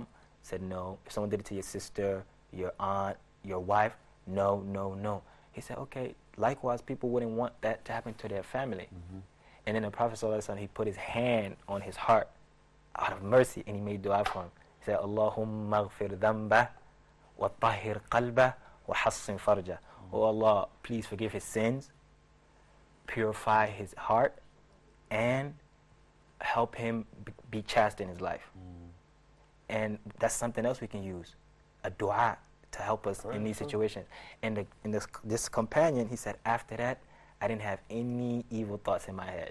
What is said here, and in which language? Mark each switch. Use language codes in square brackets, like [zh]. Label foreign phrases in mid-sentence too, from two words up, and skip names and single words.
[en] Said, "No." If someone did it to your sister, your aunt, your wife, no, no, no. He said, "Okay." Likewise, people wouldn't want that to happen to their family. And then the Prophet ﷺ, he put his hand on his heart out of mercy, and he made dua for him. He said, [ar] "اللهم اغفر ذنبه وطهر قلبه وحصن فرجه." [en] Oh Allah, please forgive his sins, purify his heart, and help him be chaste in his life. And that's something else we can use, a dua to help us in these situations. And this companion, he said, after that, I didn't have any evil thoughts in my head.